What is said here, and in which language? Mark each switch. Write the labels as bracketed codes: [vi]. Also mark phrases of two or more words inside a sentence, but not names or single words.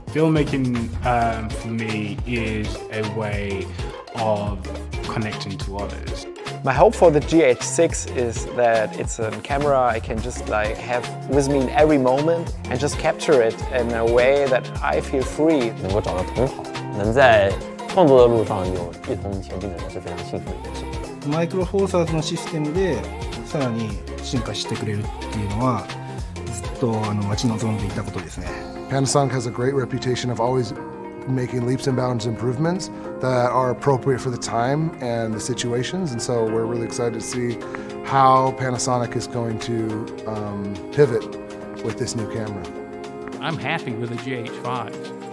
[en] Filmmaking for me is a way of connecting to others. My hope for the GH6 is that it's a camera I can just have with me in every moment and just capture it in a way that I feel free. [zh] 能够找到同好，能在创作的路上有一同前進的人是非常幸福的一件事。 [ja] マイクロフォーサーズのシステムでさらに進化してくれるっていうのはずっと待ち望んでいたことですね。 [en] Panasonic has a great reputation of always making leaps and bounds improvements that are appropriate for the time and the situations, and so we're really excited to see how Panasonic is going to pivot with this new camera. I'm happy with the GH5s.